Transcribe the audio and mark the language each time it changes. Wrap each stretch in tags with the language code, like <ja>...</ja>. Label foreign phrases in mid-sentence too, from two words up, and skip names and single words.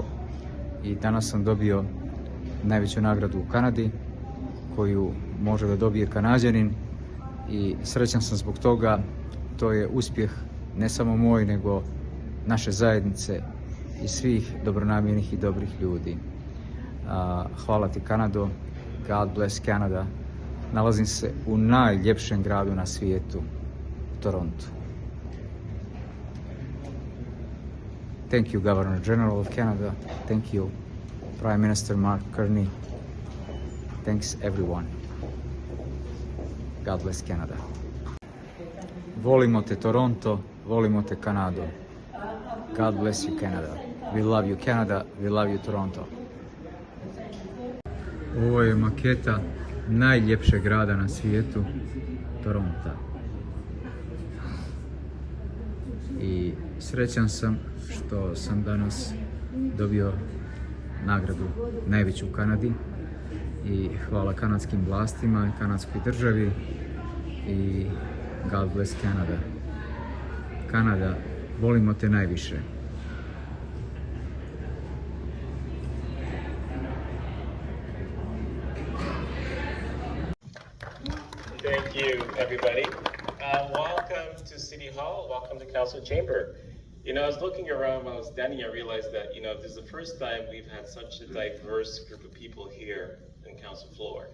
<sr>i danas sam dobio najveću nagradu u Kanadi koju može da dobije Kanađanin i srećan sam zbog toga. To je uspjeh ne samo moj nego naše zajednice i svih dobronamjernih i dobrih ljudi. Hvala ti Kanado,</sr> <en>God bless Canada.</en> <sr>Nalazim se u najljepšem gradu na svijetu, Toronto.</sr> <en>Thank you, Governor General of Canada. Thank you, Prime Minister Mark Carney. Thanks, everyone. God bless Canada.</en> <sr>Volimo te Toronto, volimo te Kanado.</sr> <en>God bless you, Canada. We love you, Canada. We love you, Toronto.</en> <sr>Ovo je maketa najljepšeg grada na svijetu, Toronto. I srećan sam što sam danas dobio nagradu najveću u Kanadi i hvala kanadskim vlastima i kanadskoj državi i</sr> <en>God bless Canada.</en> <sr>Kanada, volimo te najviše.</sr> <en>Thank you, everybody. Welcome to City Hall. Welcome to Council Chamber. You know, I was looking around when I was standing, I realized that, you know, this is the first time we've had such a diverse group of people here in Council floor.</en>